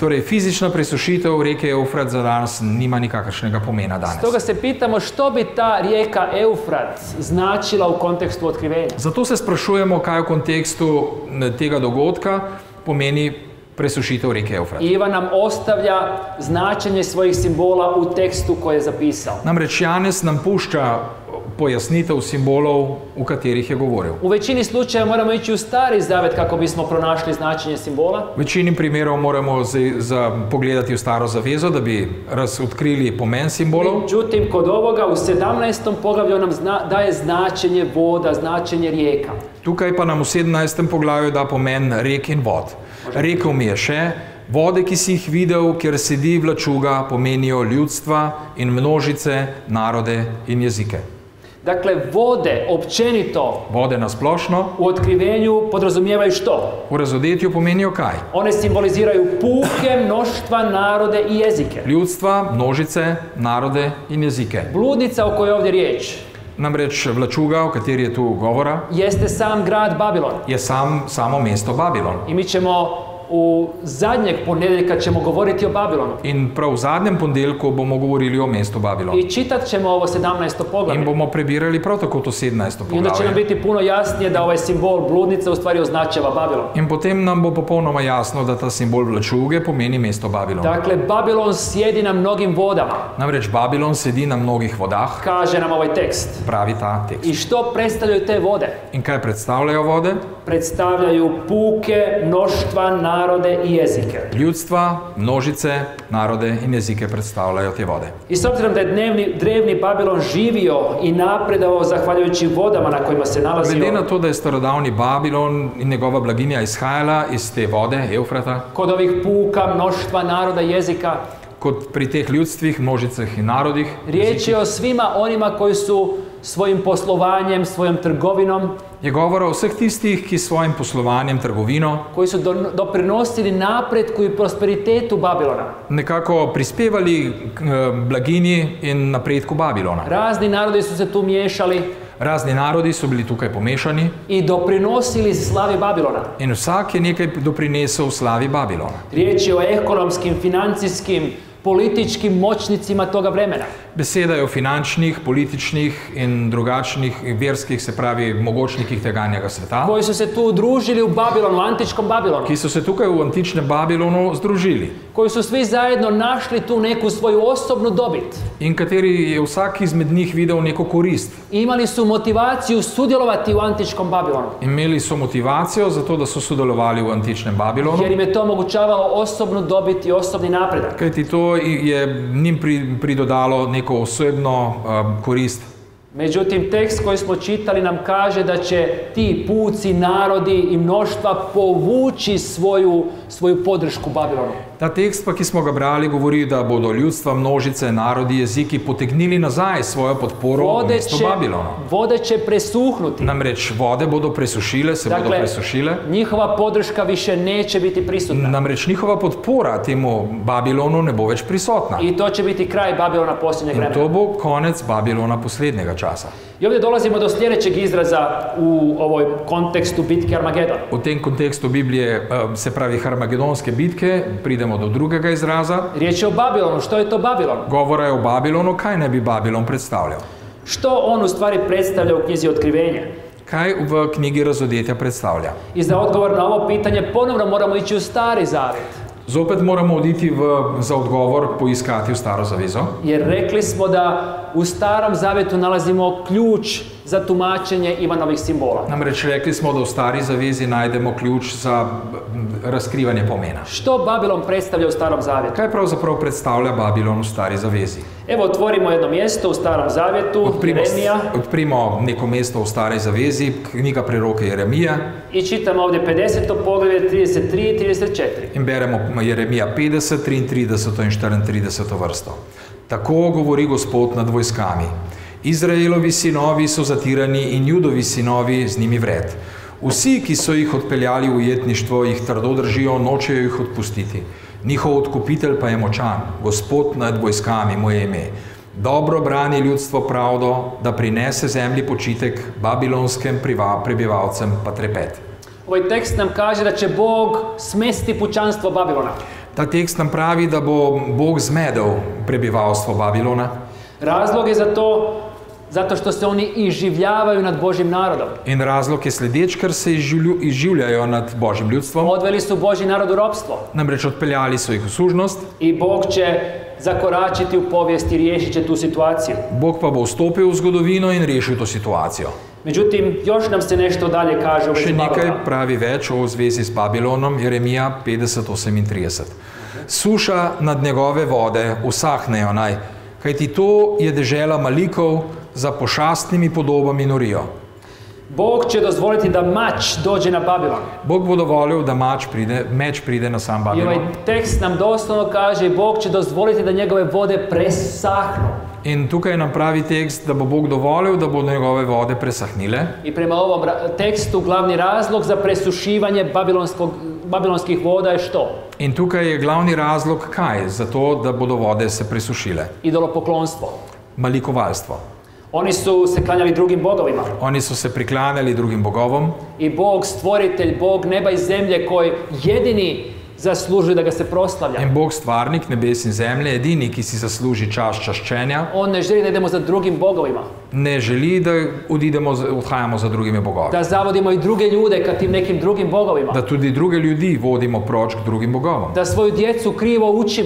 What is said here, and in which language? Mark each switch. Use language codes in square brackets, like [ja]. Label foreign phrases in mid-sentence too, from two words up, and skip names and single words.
[sl] Torej, fizična presušitev reke Eufrat za danes nima nikakršnega pomena danes. [hr] Stoga se pitamo što bi ta rijeka Eufrat značila u kontekstu otkrivenja. [sl] Zato se sprašujemo, kaj v kontekstu tega dogodka pomeni presušitev reke Eufrat. [hr] Ivan nam ostavlja značenje svojih simbola u tekstu koji je zapisao. [sl] Namreč Janez nam pušča pojasnitev simbolov, v katerih je govoril. [hr] U većini slučajeva moramo ići u Stari Zavet kako bismo pronašli značenje simbola. [sl] V večini primerov moramo pogledati v Staro zavezo, da bi odkrili pomen simbolov. [hr] Međutim, kod ovoga u 17. poglavlju nam daje značenje voda, značenje rijeka. [sl] Tukaj pa nam v 17. poglavju da pomen rek in vod. Rekel mi je še, vode, ki si jih videl, kjer sedi vlačuga, pomenijo ljudstva in množice, narode in jezike. [hr] Dakle, vode općenito [sl] Vode na splošno [hr] u otkrivenju podrazumijevaju što? [sl] v razodetju pomenijo kaj? [hr] One simboliziraju puke, mnoštva, narode i jezike. [sl] Ljudstva, množice, narode in jezike. [hr] Bludnica o kojoj je ovdje riječ [sl] Namreč vlačuga, o kateri je tu govora, [hr] jeste sam grad Babilon. [sl] je samo mesto Babilon. [hr] I mi ćemo u zadnjeg ponedjeljka ćemo govoriti o Babilonu. [sl] In prav v zadnjem ponedeljku bomo govorili o mestu Babilon. [hr] I čitat ćemo ovo 17. [sl] In [hr] poglavlje. [sl] bomo prebirali prav tako to 17. [hr] I onda će nam [sl] poglavje. [hr] biti puno jasnije da ovaj simbol bludnice u stvari označava Babilon. [sl] In potem nam bo popolnoma jasno, da ta simbol vlačuge pomeni mesto Babilon. [hr] Dakle, Babilon sjedi na mnogim vodama, [sl] Namreč Babilon sedi na mnogih vodah, [hr] kaže nam ovaj tekst. [sl] pravi ta tekst. [hr] I što predstavljaju te vode? [sl] In kaj predstavljajo vode? [hr] Predstavljaju puke, mnoštva, narode i jezike. [sl] Ljudstva, množice, narode in jezike predstavljajo te vode. [hr] I s obzirom da je drevni Babilon živio i napredovao zahvaljujući vodama na kojima se nalazio, [sl] Glede na to, da je starodavni Babilon in njegova blaginja izhajala iz te vode, Eufrata, [hr] kod ovih puka, mnoštva, naroda, jezika, [sl] kot pri teh ljudstvih, množicah in narodih, [hr] riječ je o svima onima koji su svojim poslovanjem, svojom trgovinom, [sl] je govora o vseh tistih, ki s svojim poslovanjem, trgovino, [hr] koji su doprinosili napretku i prosperitetu Babilona. [sl] nekako prispevali k blaginji in napredku Babilona. [hr] Razni narodi su se tu miješali [sl] Razni narodi so bili tukaj pomešani [hr] i doprinosili slavi Babilona. [sl] in vsak je nekaj doprinesel slavi Babilona. [hr] Riječ je o ekonomskim, financijskim, političkim moćnicima toga vremena. [sl] Beseda je o finančnih, političnih in drugačnih verskih, se pravi mogočnikih teganjega sveta, [hr] Koji su se tu udružili u Babilonu, u antičkom Babilonu. [sl] ki so se tukaj v antičnem Babilonu združili [hr] Koji su svi zajedno našli tu neku svoju osobnu dobit. [sl] in kateri je vsak izmed njih videl neko korist. [hr] Imali su motivaciju sudjelovati u antičkom Babilonu. [sl] Imeli so motivacijo za to, da so sodelovali v antičnem Babilonu, [hr] Jer im je to omogućavalo osobnu dobit i osobni napredak. [sl] kajti to je njim pridodalo neko osebno korist. [hr] Međutim, tekst koji smo čitali nam kaže da će ti puci, narodi i mnoštva povući svoju podršku Babilonu. [sl] Ta tekst, pa, ki smo ga brali, govori, da bodo ljudstva, množice, narodi, jeziki potegnili nazaj svojo podporo v mesto Babilonu. [hr] Vode će presuhnuti. [sl] Namreč vode bodo presušile, se bodo presušile. [hr] Njihova podrška više neće biti prisutna. [sl] Namreč njihova podpora temu Babilonu ne bo več prisotna. [hr] I to će biti kraj Babilona posljednjeg vremena. [sl] In to bo konec Babilona poslednjega časa. [hr] I ovdje dolazimo do sljedećeg izraza u ovoj kontekstu bitke Armagedon. [sl] V tem kontekstu Biblije, se pravi Armagedonske bitke, pridemo do drugega izraza. [hr] Riječ je o Babilonu. Što je to Babilon? [sl] Govora je o Babilonu. Kaj ne bi Babilon predstavljal? [hr] Što on u stvari predstavlja u knjizi Otkrivenja? [sl] Kaj v knjigi Razodetja predstavlja? [hr] I za odgovor na ovo pitanje ponovno moramo ići u Stari Zavjet. [sl] Zopet moramo oditi za odgovor poiskati v Staro zavezo. [hr] Jer rekli smo da u Starom Zavjetu nalazimo ključ za tumačenje Ivanovih simbola. [sl] Namreč rekli smo, da v Stari zavezi najdemo ključ za razkrivanje pomena. [hr] Što Babilon predstavlja u Starom Zavjetu? [sl] Kaj pravzaprav predstavlja Babilon v Stari zavezi? [hr] Evo, otvorimo jedno mjesto u Starom Zavjetu, Jeremija. [sl] Odprimo neko mesto v Stari zavezi, knjiga preroka Jeremija. [hr] I čitamo ovdje 50. poglavje 33 i 34. [sl] In beremo Jeremija 50, 33 in 34 vrsto. Tako govori Gospod nad vojskami. Izraelovi sinovi so zatirani in Judovi sinovi z njimi vred. Vsi, ki so jih odpeljali v ujetništvo, jih trdo držijo, nočejo jih odpustiti. Njihov odkupitelj pa je močan, Gospod nad vojskami, moje ime. Dobro brani ljudstvo pravdo, da prinese zemlji počitek, babilonskim prebivalcem pa trepet. [hr] Ovaj tekst nam kaže da će Bog smesti pučanstvo Babilona. [sl] Ta tekst nam pravi, da bo Bog zmedel prebivalstvo Babilona. [hr] Razlog je za to zato što se oni iživljavaju nad Božjim narodom. [sl] In razlog je sledeč, ker se izživljajo nad Božjim ljudstvom. [hr] Odveli su Božji narod u ropstvo. [sl] Namreč odpeljali so jih v služnost. [hr] I Bog će zakoračiti u povijest i riješit će tu situaciju. [sl] Bog pa bo vstopil v zgodovino in rešil to situacijo. [hr] Međutim, još nam se nešto dalje kaže u vezi Babilona. [sl] Še nekaj pravi več o zvezi s Babilonom, Jeremija 50:38. Suša nad njegove vode usahnejo naj, kajti to je dežela malikov, za pošastnimi podobami norijo. [hr] Bog će dozvoliti da mač dođe na Babilon. [sl] Bog bo dovolil, da meč pride na sam [hr] I [sl] Babilon. [hr] ovaj tekst nam doslovno kaže, Bog će dozvoliti da njegove vode presahnu. [sl] In tukaj nam pravi tekst, da bo Bog dovolil, da bodo njegove vode presahnile. [hr] I prema ovom tekstu glavni razlog za presušivanje babilonskih voda je što? [sl] In tukaj je glavni razlog kaj? Zato, da bodo vode se presušile. [hr] Idolopoklonstvo. [sl] Malikovalstvo. [hr] Oni su se klanjali drugim bogovima. [sl] Oni so se priklanjali drugim bogovom. [hr] I Bog, stvoritelj, Bog neba i zemlje, koji jedini zaslužuje da ga se proslavlja. [sl] In Bog, stvarnik nebes in zemlje, edini, ki si zasluži čast čaščenja, [hr] On ne želi da idemo za drugim bogovima. [sl] ne želi, da odhajamo za drugimi bogovi. [hr] Da zavodimo i druge ljude ka tim nekim drugim bogovima. [sl] Da tudi druge ljudi vodimo proč k drugim bogovom. [hr] Da svoju djecu krivo učimo.